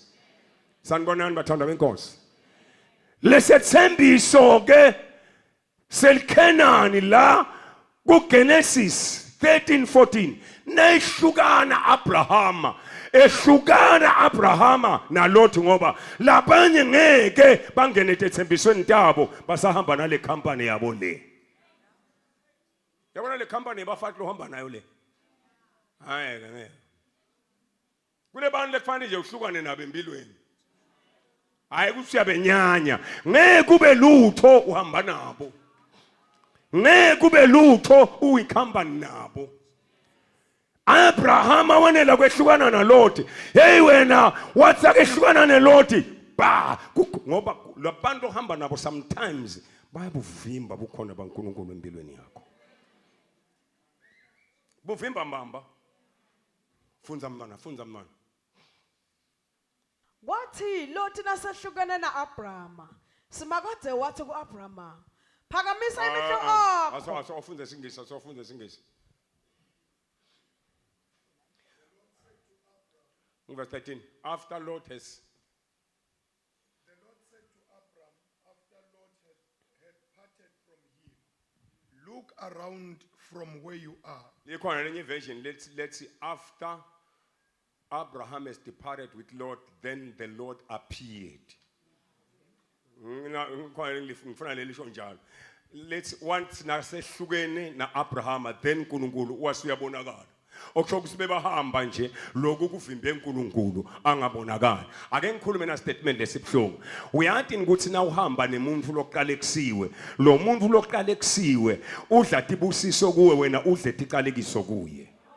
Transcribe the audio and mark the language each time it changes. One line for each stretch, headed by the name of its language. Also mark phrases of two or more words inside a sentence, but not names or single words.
Swati: Sanibonani bathandwa benkosi. Lesethembiso ke selKenani la kuGenesis 13:14 nehlukana Abrahama ehlukana Abrahama naLothi ngoba labanye ngeke bangene ethembisweni tabo basahamba nale company yabo le. Yabona le company bafathi lohamba nayo le. Hayi ngeke. Kule bantu lekufanele nje uhlukane nabo empilweni. hayi ukuthi uyabenyanya ngeke kube lutho uhamba nabo ngeke kube lutho uyikhamba nabo. Abraham wanela kwehlukana naLoti. Hey wena wathi akehlukana neLoti ba ngoba labantu ohamba nabo sometimes bayabuvimba bukhona baNkulunkulu empilweni yakho. Buvimba mbamba. Funza mntwana. Kwathi Loti nasehlukene na-Abrama, simakade wathi ku-Abrama, phakamisa imehlo akho. Asofunde singisi. Verse 13.
English: After Lot has the Lord said to Abram, after Lot had parted from him, look around from where you are.
Swati: ikhona lenye
English: version let's see after Abraham has departed with Lot, then the Lord appeared.
Swati: Ngifuna lelisho njalo.
English: Let's once
Swati: nasehlukene na Abraham then uNkulunkulu wasuyabonakala. Okusho ukuthi bebahamba nje lokhu kuvimbe uNkulunkulu angabonakali. Ake ngikhulume na statement lesibhlungu. Uyathi ukuthi na uhamba nemuntu lokuqala ekusiwe, lo muntu lokuqala ekusiwe udla tibusiso kuwe wena udle ticalekiso kuye.